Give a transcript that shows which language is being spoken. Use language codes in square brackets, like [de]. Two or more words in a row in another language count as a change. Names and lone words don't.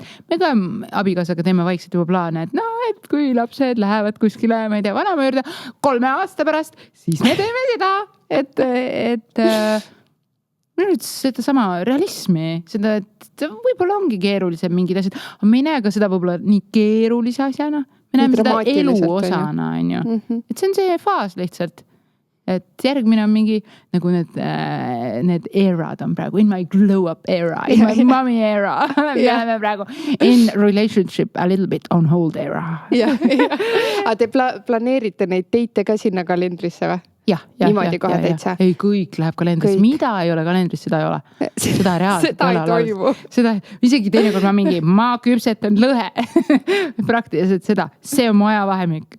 [et] Me ka abikaasaga teeme vaikselt juba plaane, et kui lapsed lähevad kuskile, ma ei tea, vanama juurde 3 aasta pärast, siis me teeme seda, et nüüd seda sama realismi, seda, et võib-olla ongi keerulisem mingid asjad, aga me ei näe ka seda võib-olla nii keerulise asjana. Me näeme seda elu osana, on ju. Et see on see faas lihtsalt. Et järgmine on mingi, nagu need erad on praegu, [en] in my glow up era, in my mommy era. [et] Me oleme praegu [en] in relationship a little bit on hold era. [et] Aga te planeerite neid teite ka sinna kalendrisse või? Niimoodi kohe täitsa. Ei, kõik läheb kalendrisse. Mida ei ole kalendris, seda ei ole. Seda reaalselt ei toimu. Isegi teinekord ma küpsetan lõhe. Praktiliselt seda. See on mu ajavahemik.